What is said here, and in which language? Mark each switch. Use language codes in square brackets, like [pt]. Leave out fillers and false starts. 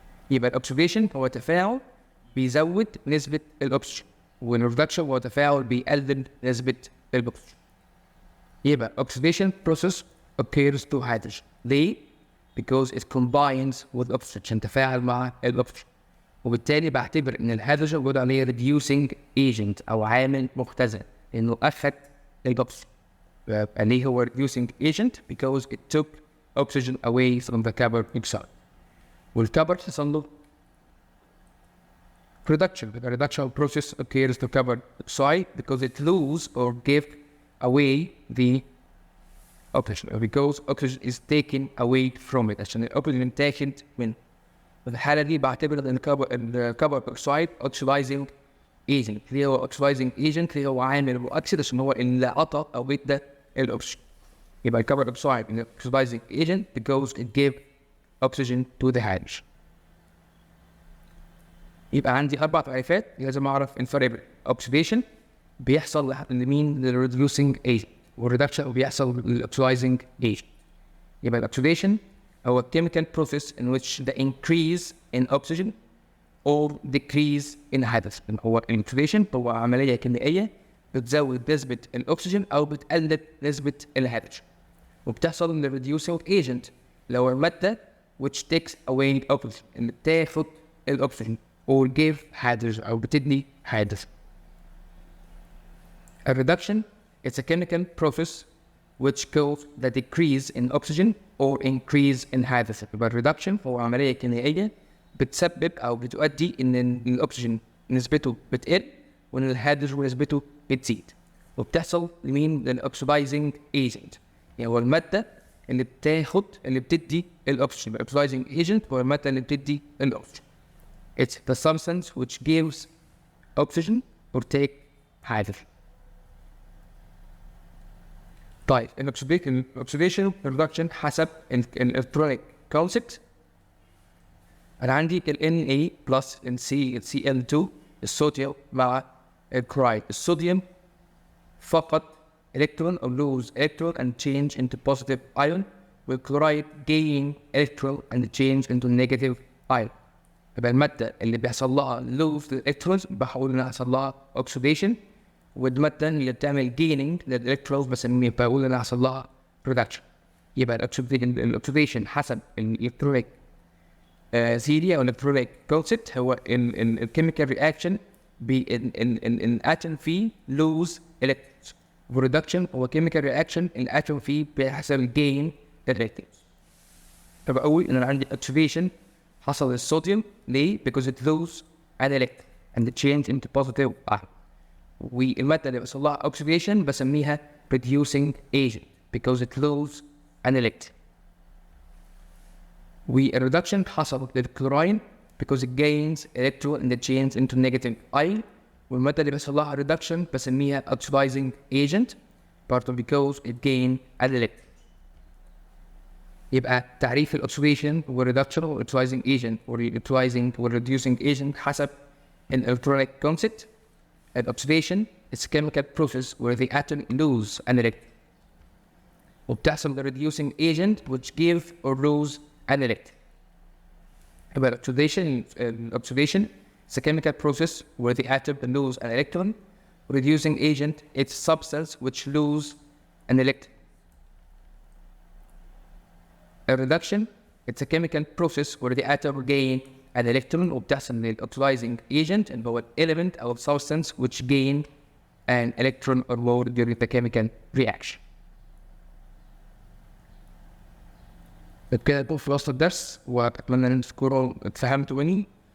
[ar] يبقى الاوكسيديشن هو تفاعل بيزود نسبه الاكسجين والريدكشن هو تفاعل بيقلل نسبه الاكسجين. يبقى [en] oxidation process occurs to hydrogen. [ar] ليه؟ [en] because it combines with oxygen [ar] عشان تفاعل مع الاكسجين. وبالتالي بعتبر ان الهيدروجين بيقول عليه reducing agent او عامل مختزل لانه اخذ الاكسجين. ليه هو [en] reducing agent؟ because it took oxygen away from the carbon dioxide. [ar] والكبر حصل له reduction. [en] The reduction process occurs to carbon dioxide because it lose or give away the oxygen because oxygen is taken away from it [ar] عشان الاكسجين تاخد منه. في الحالة دي بعتبر ان الكربون دioxide oxidizing agent. ليه هو oxidizing agent؟ ليه هو عامل مؤكسد عشان هو اللي عطى او ادى الاكسجين. يبقى الكربون [en] Dioxide is oxidizing agent because it gave oxygen to the hydrogen. [ar] يبقى عندي 4 تعريفات لازم اعرف الفرق بين oxidation بيحصل لمين؟ للreducing agent والريدكشن بيحصل للاكسلايزنج agent. يبقى الاكسيديشن هو [en] chemical process in which the increase in oxygen or decrease in hydrogen. [ar] هو الاكسيديشن هو عمليه كيميائيه بتزود نسبه الاكسجين او بتقلل نسبه الهيدروجين وبتحصل للreducing agent لو الماده [en] which takes away oxygen [ar] اللي بتاخد الاكسجين [en] or give hydrogen [ar] او بتدي hydrogen. [en] A reduction is a chemical process which causes the decrease in oxygen or increase in hydrogen. [ar] يبقى reduction هو عملية كيميائية بتسبب أو بتؤدي إن الأكسجين نسبته بتقل وإن الهيدروجين نسبته بتزيد. وبتحصل لمين؟ للأكسيدايزنج agent. يعني هو المادة اللي بتدي الأكسجين. يبقى oxidizing agent هو المادة اللي بتدي الأكسجين. [en] It's the substance which gives oxygen or take hydrogen. [ar] طيب الاكسيديشن ريدكشن حسب الالكترونيك كونسبت. انا عندي ال Na بلس ال Cl2 الصوديوم مع الكلورايد. الصوديوم فقد الكترون [en] or lose electron and change into positive ion [ar] والكلورايد [en] gain electron and change into negative ion. [ar] يبقى المادة اللي بيحصل لها lose الالكترونز بحاول انها يحصل لها oxidation والمادة اللي بتعمل gaining للإلكترونز بقول إنها حصل لها reduction. يبقى الأكسيديشن حسب الإلكترونيك theory أو الإلكترونيك concept هو الكيميكال رياكشن إن atom فيه lose electrons. والreduction هو chemical reaction الاتوم فيه بيحصل gain للإلكترونز. طب أقول إن أنا عندي oxidation حصل للصوديوم ليه؟ [en] because it lose an electron and it change into positive ion. [ar] والمادة اللي بيحصل لها [en] oxidation [ar] بسميها [en] reducing agent because it lose an electron. [ar] والreduction حصل للكلوراين [en] because it gains electron and it changes into negative ion. [ar] والمادة اللي بيحصل لها [en] reduction [ar] بسميها [en] oxidizing agent [ar] برضه [en] because it gain an electron. [ar] يبقى تعريف الاكسيديشن والreduction والاكسيدizing agent والreducing agent حسب الالكترونيك concept. [en] An oxidation is a chemical process where the atom lose an electron. [ar] وبتحصل [en] the reducing agent which give or lose an electron. But oxidation is a chemical process where the atom lose an electron. Reducing agent is a substance which lose an electron. A reduction it's a chemical process where the atom gain an electron [ar] وبتحصل للأوكسيدايزنج [en] agent [ar] اللي هو [en] element [ar] أو [en] substance which gain an electron or more during the chemical reaction. [ar] بكده نكون في وسط الدرس وأتمنى إن تكونوا اتفهمتوا مني